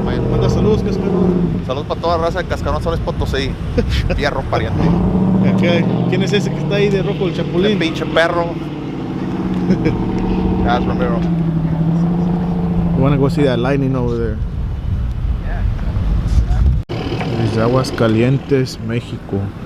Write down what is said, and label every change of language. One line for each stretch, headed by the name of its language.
Spanish: Manda saludos, Cascarón. Saludos para toda raza de Cascarón, Soles Potosí. Fierro, pariente. ¿Quién es ese que está ahí de rojo, el chapulín? El pinche perro.
English: That's Romero. You want to go see that lightning over there?
Spanish: Desde Aguascalientes, México.